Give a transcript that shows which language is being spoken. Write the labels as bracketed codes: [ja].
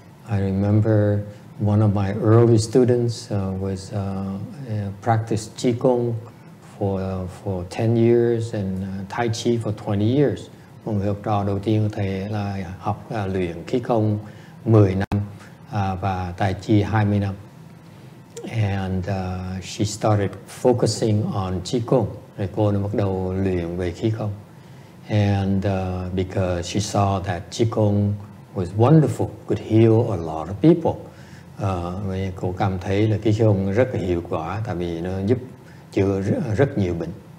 [en] I remember one of my early students was practiced Qigong for 10 years and Tai Chi for 20 years. [vi] Một người học trò đầu tiên của thầy là học luyện Qigong 10 năm và Tai Chi 20 năm. [en] And she started focusing on Qigong. [vi] Rồi cô đã bắt đầu luyện về Qigong. [en] And because she saw that Qigong was wonderful, could heal a lot of people. [vi] Vì cô cảm thấy là Qigong rất là hiệu quả, tại vì nó giúp chữa rất nhiều bệnh.